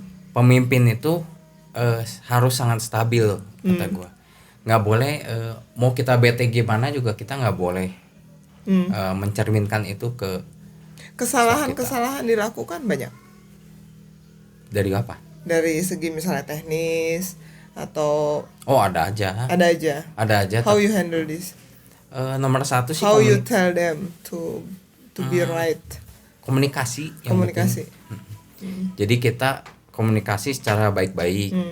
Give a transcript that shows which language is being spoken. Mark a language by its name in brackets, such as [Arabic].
[Indonesian] Pemimpin itu harus sangat stabil, kata gue. Nggak boleh, mau kita bete gimana juga kita nggak boleh mencerminkan itu ke Kesalahan dilakukan banyak dari apa? dari segi misalnya teknis atau Oh, ada aja. Ada aja. [English] How you handle this? [Indonesian] Nomor satu sih [English] How you tell them to be right? [Indonesian] komunikasi. Komunikasi. Jadi kita komunikasi secara baik-baik.